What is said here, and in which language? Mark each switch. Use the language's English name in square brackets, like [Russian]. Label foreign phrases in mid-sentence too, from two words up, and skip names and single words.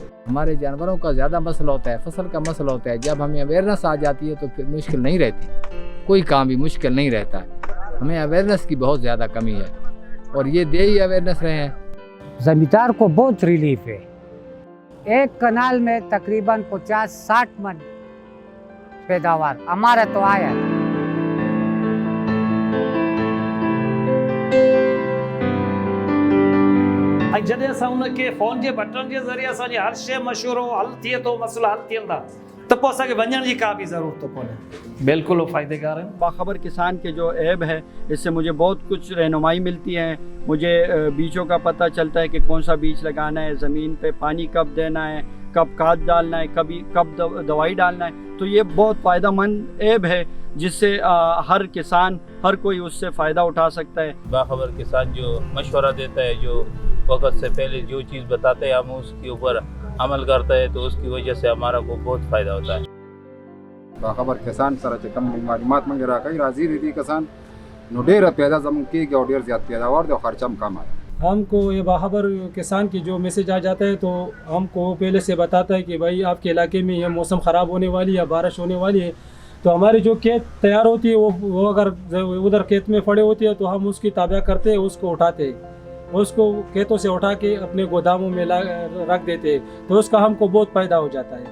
[Urdu] ہمارے جانوروں کا زیادہ مسئلہ ہوتا ہے، فصل کا مسئلہ ہوتا ہے، جب ہمیں اویئرنیس آ جاتی ہے تو پھر مشکل نہیں رہتی، کوئی کام بھی مشکل نہیں رہتا ہے۔ ہمیں اویئرنیس کی بہت زیادہ کمی ہے اور یہ دے ہی اویئرنیس رہے ہیں۔ زمیندار کو بہت ریلیف ہے، ایک کنال میں تقریباً 50-60 من پیداوار ہمارا تو آیا ہے۔ [Sindhi] جڏहिं असां उनखे फ़ोन जे बटन जे ज़रिए असांजी हर शइ मशहूरु हल थिए थो, मसइला हल थियनि था, त पोइ असांखे वञण जी का बि ज़रूरत कोन्हे। बिल्कुलु फ़ाइदेगार आहिनि। [Urdu] باخبر کسان کے جو ایپ ہے اس سے مجھے بہت کچھ رہنمائی ملتی ہے، مجھے بیجوں کا پتہ چلتا ہے کہ کون سا بیج لگانا ہے، زمین پہ پانی کب دینا ہے، کب کھاد ڈالنا ہے، کب دوائی ڈالنا ہے۔ تو یہ بہت فائدہ مند ایپ ہے جس سے ہر کسان ہر کوئی اس سے فائدہ اٹھا سکتا ہے۔ باخبر کسان جو مشورہ دیتا ہے، جو وقت سے پہلے جو چیز بتاتے ہیں ہم اس کے اوپر عمل کرتے ہیں، تو اس کی وجہ سے ہمارا کو بہت فائدہ ہوتا ہے۔ [Pashto] باخبر کسان سره چې کوم معلومات موږ راکوي راځي دي کسان نو ډېره پیدا زموږ کېږي او ډېر زیات پیداوار دی او خرچه هم کم آیا۔ [Urdu] ہم کو یہ باخبر کسان کی جو میسج آ جاتا ہے تو ہم کو پہلے سے بتاتا ہے کہ بھائی آپ کے علاقے میں یہ موسم خراب ہونے والی ہے، بارش ہونے والی ہے، تو ہماری جو کھیت تیار ہوتی ہے وہ اگر ادھر کھیت میں پڑے ہوتی ہے تو ہم اس کی تابع کرتے ہیں، اس کو اٹھاتے ہیں، اس کو کھیتوں سے اٹھا کے اپنے گوداموں میں رکھ دیتے ہیں، تو اس کا ہم کو بہت فائدہ ہو جاتا ہے۔